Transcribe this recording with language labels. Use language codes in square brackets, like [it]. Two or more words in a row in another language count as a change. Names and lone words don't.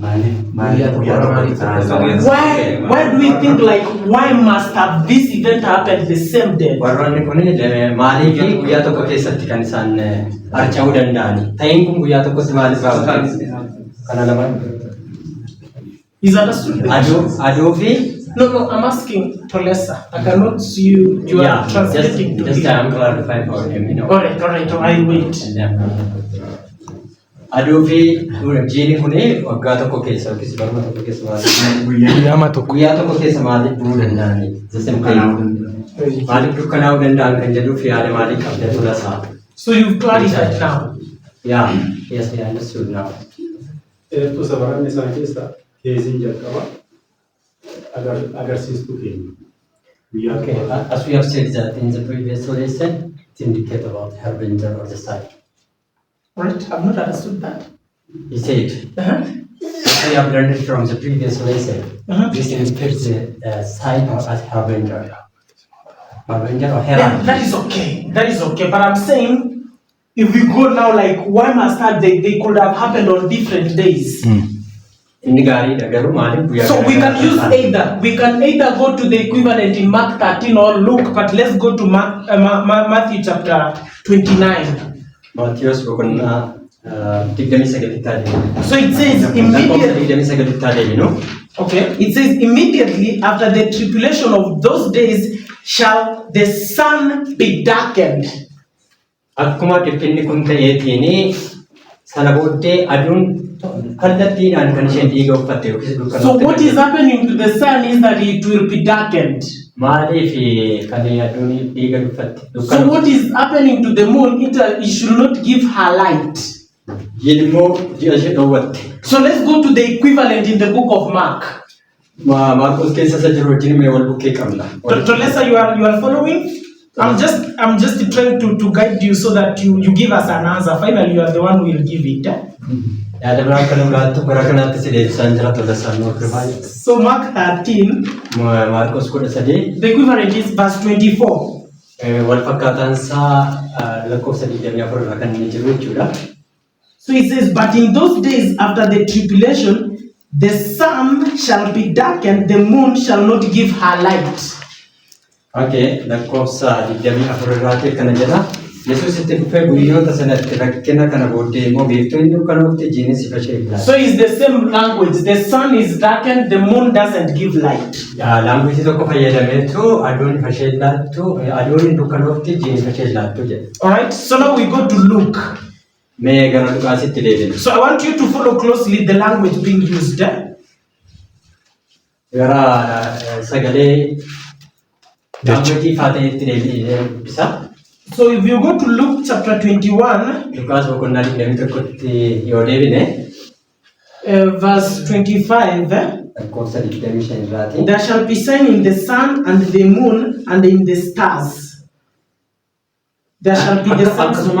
[en] Why do we think like why must have this event happen the same day? [om] Warroonni kun maalii fi guyyaa tokko keessatti kan isaan archa'uu danda'ani. Ta'een kun guyyaa tokkotti maaliif raawwatame? Kana lamaan. [en] Is understood? [om] Aduu fi [en] No, I'm asking Tolesa. I cannot see you. You are translating to just me. I'm clarifying for him, you know. All right. I wait. [om] Aduu fi jiini kun waggaa tokko keessa yookiis baruma tokko keessa maaliif guyyaa tokko keessa maaliif bu'uu danda'ani? Maaliif dukkanaa'uu danda'an kan jedhuuf yaada maalii qabda Tolesaa? [en] So you've clarified now. Yeah, yes, I understood now. [om] Eertuu sabaran isaan keessa keessiin jalqaba agarsiistuu keenya. [en] Okay, as we have said that in the previous lesson, it indicates about harbinger or the sign. Right? I've not understood that. He said, as we have learned it from the previous lesson, this indicates the sign or as harbinger. Harbinger or herald. Yeah, that is okay. But I'm saying, if we go now, like, why must that they could have happened on different days? So we can use either. We can either go to the equivalent in Mark 13 or Luke, but let's go to Matthew chapter 29. [om] Matthias boqonnaa 29 taate. [en] So it says immediately. Okay. It says immediately after the tribulation of those days shall the sun be darkened. [om] Akkuma dhiphinni kun ta'eetiin sana booddee aduun kallattiidhaan kan isheen dhiiga uffatte yookiis dukkana. [en] So what is happening to the sun is that it will be darkened. [om] Maaliif kan aduun dhiiga uffatte? [en] So what is happening to the moon? It should not give her light. So let's go to the equivalent in the book of Mark. [om] Marcos keessa isa jiru wajjin mee wal bukkee qabna. [en] Tolesa, you are following? I'm just trying to guide you so that you give us an answer. Finally, you are the one who will give it. So Mark 13, the equivalent is verse 24. So it says, but in those days after the tribulation, the sun shall be darkened, the moon shall not give her light. [om] Okay, lakkoofsa 24 kana jedha. Yesuus itti dhufee guyyoota sanatti rakkina kana booddee immoo beektoonni dukkanoofte jiinis ifashee ilaala. [en] So it's the same language. The sun is darkened, the moon doesn't give light. [om] Language tokko fayyadameetu aduun ifashee ilaattu, aduun dukkanoofte jiin ifashee ilaattu jedha. [en] Alright, so now we go to Luke. [om] Mee gara Luqaasitti deebina. [en] So I want you to follow closely the language being used. [om] Gara sagalee language faateetti deebisa. [en] So if you go to Luke chapter 21, verse 25, there shall be sign in the sun and the moon and in the stars. There shall be the sun.